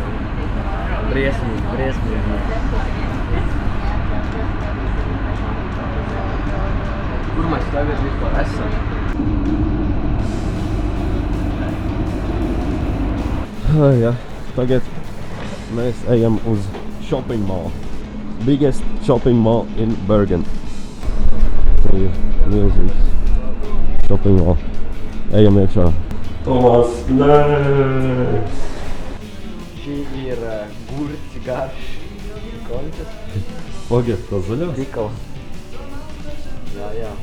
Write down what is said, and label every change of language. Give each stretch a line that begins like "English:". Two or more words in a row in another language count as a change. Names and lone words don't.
Latvian: Briesmīgi. Kur mēs tagad vispār esam? Jā. Tagad mēs ejam uz
English: shopping mall. Biggest shopping mall in Bergen.
Latvian: Tā ir milzīgs
English: shopping mall.
Latvian: Ejam iekšā. Tomas, nē! Šī ir gurķi garš. Končas. Pagaid, tā zaļās? Tikala. Jā.